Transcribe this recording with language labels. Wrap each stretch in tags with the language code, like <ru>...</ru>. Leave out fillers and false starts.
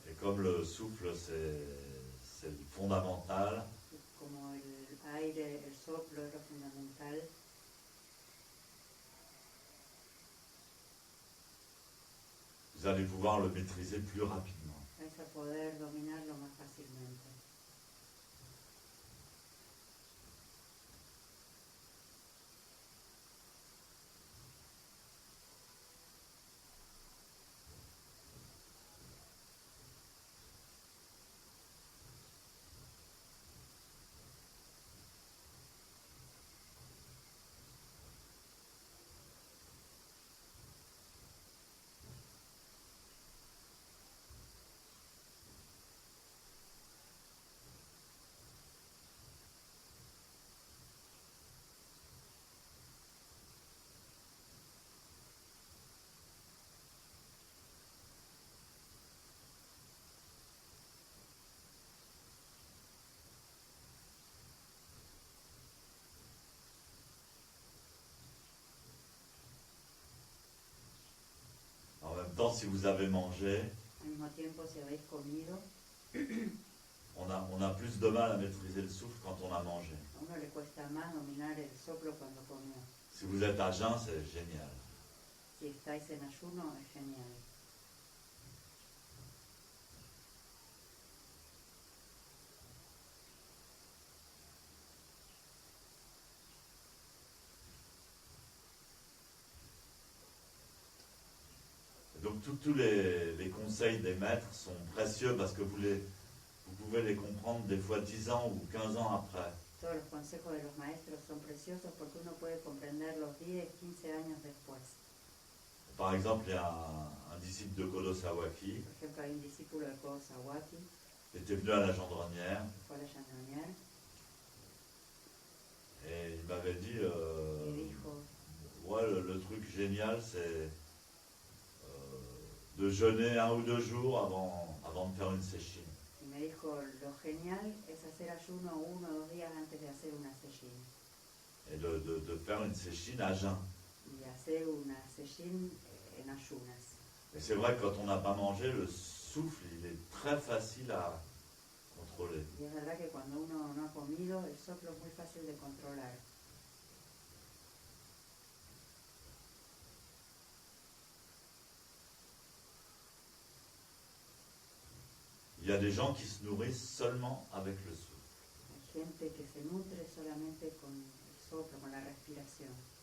<fr>Et comme le souffle, c'est le fondamental,</fr> <es>Y como el aire, el soplo es lo fundamental,</es> <fr>vous allez pouvoir le maîtriser plus rapidement.</fr> <es>vais a poder dominarlo más fácilmente.</es> <fr>En même temps, si vous avez mangé,</fr> <es>Al mismo tiempo, si habéis comido,</es> <fr>on a plus de mal à maîtriser le souffle quand on a mangé.</fr> <es>a uno le cuesta más dominar el soplo cuando comió.</es> <fr>Si vous êtes à jeun, c'est génial.</fr> <es>Si estáis en ayuno, es genial.</es> <fr>Donc tous les conseils des maîtres sont précieux parce que vous pouvez les comprendre des fois 10 ans ou 15 ans après.</fr> <es>Todos los consejos de los maestros son preciosos porque uno puede comprenderlos 10, 15 años después.</es> <fr>Par exemple, il y a un disciple de Kodo Sawaki</fr> <es>Por ejemplo, hay un discípulo de Kodo Sawaki</es> <fr>qui était venu à la Gendronnière</fr> <es>que fue a la Chandonière</es> <fr>et il m'avait dit</fr> <es>y dijo,</es> <fr>ouais, le truc génial, c'est de jeûner 1 ou 2 jours avant de faire une séchine.</fr> <es>y me dijo, lo genial es hacer ayuno 1 o 2 días antes de hacer una sejin.</es> <fr>Et de faire une séchine à jeun.</fr> <es>Y hacer una sejin en ayunas.</es> <fr>Et c'est vrai que quand on n'a pas mangé, le souffle, il est très facile à contrôler.</fr> <es>Y es verdad que cuando uno no ha comido, el soplo es muy fácil de controlar.</es> <fr>Il y a des gens qui se nourrissent seulement avec le souffle.</fr> <es>Hay gente que se nutre solamente con el soplo, con la respiración.</es>